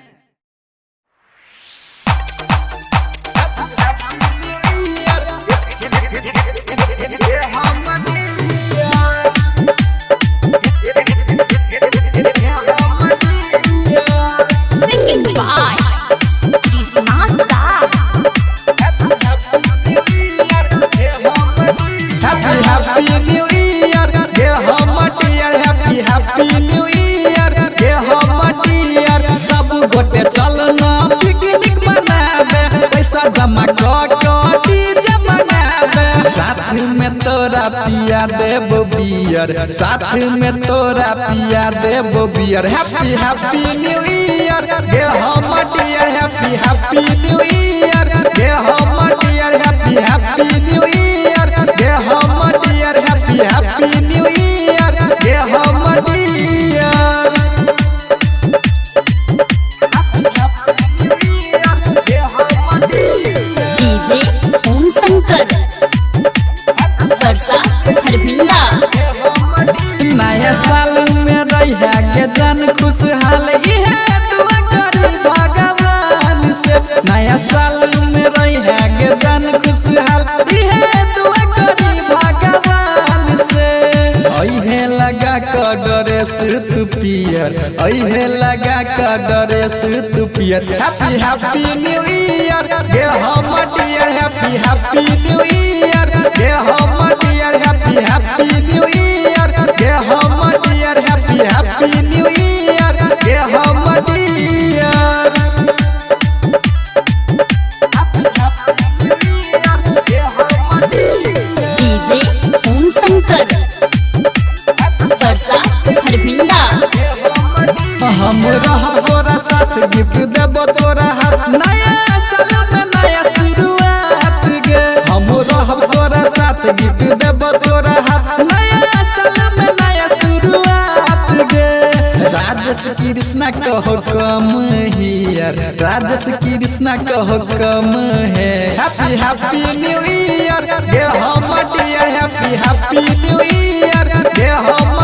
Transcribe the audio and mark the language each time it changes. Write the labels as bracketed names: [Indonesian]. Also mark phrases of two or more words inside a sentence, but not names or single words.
[English] Singing by Krishna Saab. Happy New Year, dear Homa dear, happy New Year, dear Homa dear. [Magahi] सब गोटे चलना पिकनिक मनावे, पैसा जमा कटी जमा गावे। साथ में तोरा पिया देबो बियर, साथ में तोरा पिया देबो बियर। [English] Happy New Year, dear Homa dear, happy New Year, dear Homa dear, happy New Year, dear Homa dear, happy New Year, dear Homa dear. DJ Om Shankar. वर्षा हरबिंदा. [Magahi] नया साल में रहिया के जन खुशहाल इहे दुआ करी भगवान से। नया साल में रहिया के जन खुशहाल इहे दुआ करी भगवान से। अइहे लगा के ड्रेस तू पियर, अइहे लगा के ड्रेस तू पियर। [English] Happy New Year, dear Homa dear, happy New Year, dear Homa dear, happy New Year, dear Homa dear, happy New Year, dear Homa dear. DJ Om Shankar. वर्षा हरबिंदा. [Magahi] हम रह तोरा साथ गिफ्ट देबो तोरा हाथ। नया साल में नया शुरुआत गे। हम रह तोरा साथ गिफ्ट देबो तोरा हाथ। नया साल में नया शुरुआत गे। राजेश कृष्णा कहो [English] come here, [Magahi] राजेश कृष्णा कहो कम है। [English] Happy New Year, dear Homa dear, happy New Year, dear